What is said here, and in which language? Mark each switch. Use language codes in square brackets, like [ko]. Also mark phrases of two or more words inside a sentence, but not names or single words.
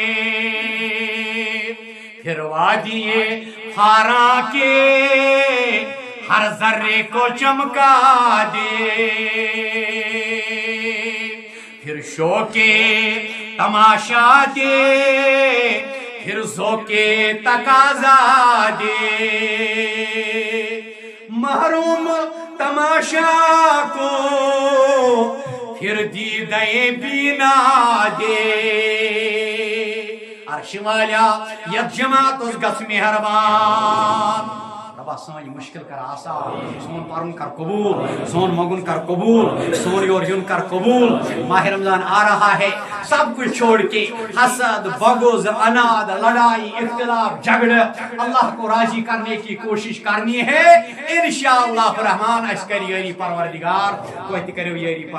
[ur] پھر وادیے خارا کے ہر ذرے کو چمکا دے پھر شوقے تماشا دے پھر ذوقے تقاضا دے محروم تماشا کو پھر دیدے بینا دے [ks] عرش والا یت جماعت اس گس مہربان ربا سان مشکل کر آسان سون پرن کر قبول سون مگن کر قبول سون یور یون کر قبول [ur] ماہ رمضان آ رہا ہے سب کچھ چھوڑ کے حسد بغض اناد لڑائی اختلاف جھگڑے اللہ کو راضی کرنے کی کوشش کرنی ہے انشاءاللہ [ks] الرحمن اس کر یری پروردگار کوئی کرو یری